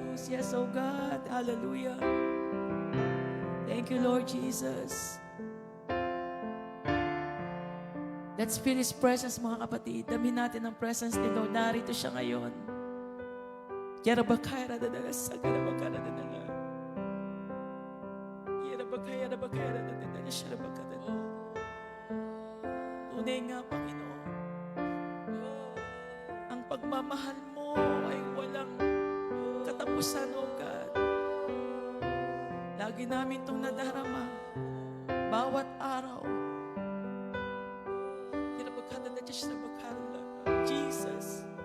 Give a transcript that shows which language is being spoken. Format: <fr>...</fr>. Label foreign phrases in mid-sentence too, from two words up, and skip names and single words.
<en>Yes, oh God. Hallelujah. Thank you, Lord Jesus. Let's feel His presence,</en> <tl>mga kapatid. Damin natin ang presence ni Lord. Narito siya ngayon. Yarabakaya radadala, sagarabakaya radadala. Yarabakaya radadala, sharabakaya radadala. Tunay nga, Panginoon. Ang pagmamahal mo ay walang katapusan,</tl> <en>O God.</en> <tl>Lagi namin itong nadarama. Bawat araw. Jesus.</tl>